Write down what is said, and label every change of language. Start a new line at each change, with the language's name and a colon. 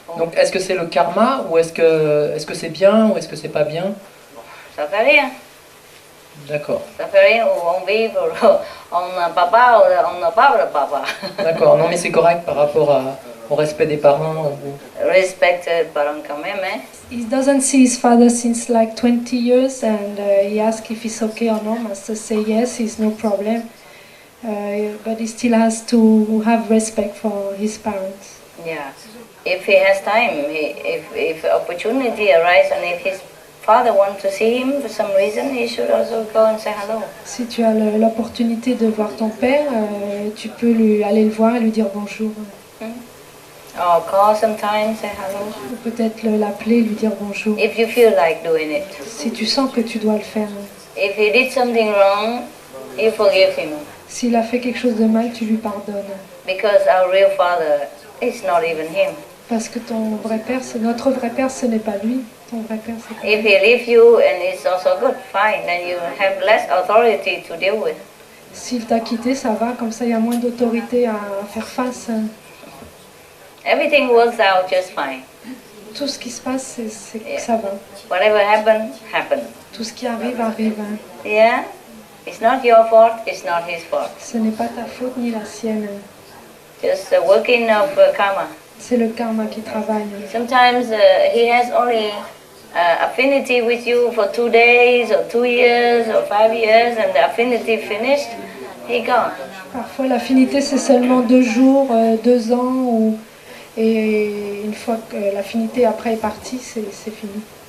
French: Donc, est-ce que c'est le karma ou est-ce que c'est bien ou est-ce que c'est pas bien? Ça fait rien. D'accord. Ça fait rien, on vit, on a papa, on n'a pas de papa. D'accord, non mais c'est correct par rapport au respect des parents. Respect les parents quand même, hein.
English: He doesn't see his father since like 20 years and he asks if it's okay or not. Master say yes, it's no problem. But he still has to have respect for his parents. Yeah. If he has time, if opportunity arises and if his father wants to see him for some reason, he should also go and say hello.
French: Si tu as l'opportunité de voir ton père, tu peux aller le voir et lui dire bonjour.
English: Or call sometimes, say hello.
French: Ou peut-être l'appeler, lui dire bonjour.
English: If you feel like doing it.
French: Si tu sens que tu dois le faire.
English: If he did something wrong, you forgive him.
French: S'il a fait quelque chose de mal, tu lui pardonnes.
English: Because our real father is not even him.
French: Parce que ton vrai père, notre vrai père, ce n'est pas lui. Ton vrai père, c'est pas
English: If he leaves you and it's also good, fine, then you have less authority to deal with.
French: S'il t'a quitté, ça va, comme ça il y a moins d'autorité à faire face.
English: Everything works out just fine.
French: Tout ce qui se passe, ça va.
English: Whatever happened.
French: Tout ce qui arrive, arrive.
English: Yeah? It's not your fault, it's not his fault.
French: Ce n'est pas ta faute ni la sienne.
English: Just the working of karma.
French: C'est le karma qui travaille.
English: Sometimes he has only affinity with you for 2 days or 2 years or 5 years and the affinity finished, he gone.
French: Parfois l'affinité c'est seulement 2 jours, 2 ans et une fois que l'affinité après est partie, c'est fini.